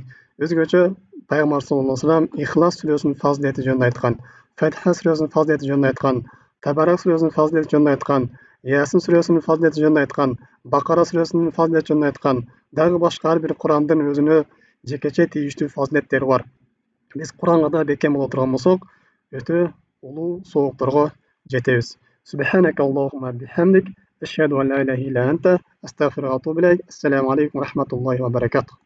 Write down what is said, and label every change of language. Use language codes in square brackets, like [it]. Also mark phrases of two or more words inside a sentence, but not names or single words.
[ky] Өзгөчө Пайгамбар [ar] صلى الله عليه وسلم [ky] Ихлас сүрөсүнүн фазилети жөнүндө айткан, Фатиха сүрөсүнүн фазилети жөнүндө айткан, Табарак сүрөсүнүн фазилети жөнүндө айткан, Ясин сүрөсүнүн фазилети жөнүндө айткан, Бакара сүрөсүнүн фазилети жөнүндө айткан, дагы башка ар бир Курандын өзүнө жекече тийиштүү фазилеттери бар. Биз Куранга да бекем боло турган болсок, өтө улуу соокторго жетебиз. [ar] سبحانك اللهم وبحمدك، أشهد أن لا إله إلا أنت، أستغفرك وأتوب إليك. السلام عليكم ورحمة الله وبركاته.